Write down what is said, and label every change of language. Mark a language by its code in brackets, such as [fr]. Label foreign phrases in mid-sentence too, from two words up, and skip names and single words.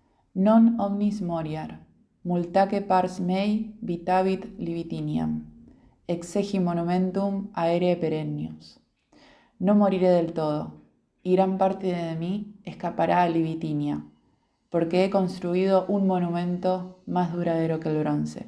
[la] Non omnis moriar, multaque pars mei vitavit libitiniam, exegi monumentum aere perennius. [es] No moriré del todo, y gran parte de mí escapará a Libitinia, porque he construido un monumento más duradero que el bronce.